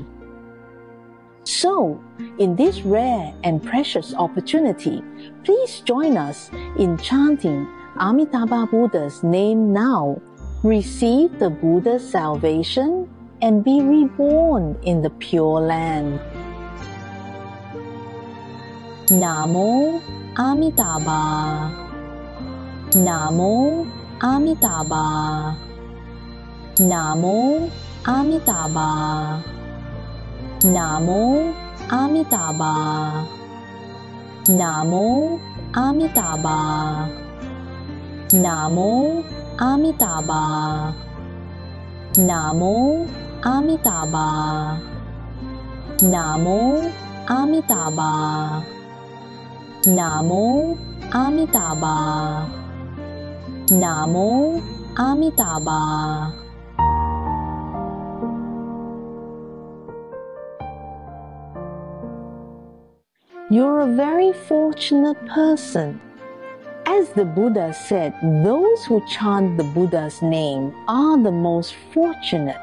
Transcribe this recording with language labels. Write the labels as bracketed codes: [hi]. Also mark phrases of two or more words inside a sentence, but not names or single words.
[en] So, in this rare and precious opportunity, please join us in chanting Amitabha Buddha's name now. Receive the Buddha's salvation and be reborn in the Pure Land. Namo Amitabha. Namo Amitabha. Namo Amitabha. Namo Amitabha. Namo Amitabha. Namo Amitabha. Namo Amitabha. Namo Amitabha. Namo Amitabha. Namo Amitabha. You're a very fortunate person. As the Buddha said, those who chant the Buddha's name are the most fortunate.